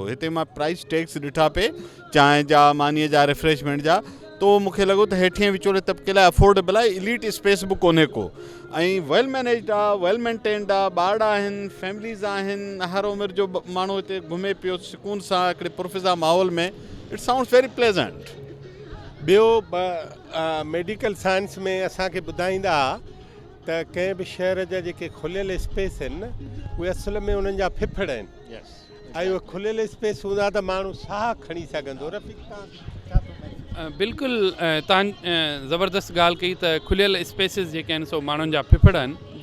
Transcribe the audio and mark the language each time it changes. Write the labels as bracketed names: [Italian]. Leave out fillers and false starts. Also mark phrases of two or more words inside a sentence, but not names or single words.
[Sindhi] हिते मां [English] price tags [Sindhi] ॾिठा पे चांहि जा, मानीअ जा, रिफ्रेशमेंट जा, तो मूंखे लॻो त हेठिएं विचोले तबिके लाइ अफोर्डेबल आहे। [English] elite space [Sindhi] बि कोन्हे को, ऐं [English] well managed [Sindhi] आहे, [English] well maintained [Sindhi] आहे, ॿार आहिनि, फैमिलीज़ आहिनि, हर उमिरि जो माण्हू हिते घुमे पियो सुकून सां हिकिड़े पुरफ़िज़ा माहौल में। [English] it sounds very pleasant. [Sindhi] ॿियो [English] medical science [Sindhi] में असांखे ॿुधाईंदा त कंहिं बि शहर जा जेके खुलियल स्पेस आहिनि न, उहे असल में उन्हनि जा फिफड़ आहिनि। ऐं उहे खुलियल स्पेस हूंदा त माण्हू साह खणी सघंदो। बिल्कुलु तव्हां ज़बरदस्त ॻाल्हि कई त खुलियल स्पेसिस जेके आहिनि सो माण्हुनि जा फिफड़ आहिनि।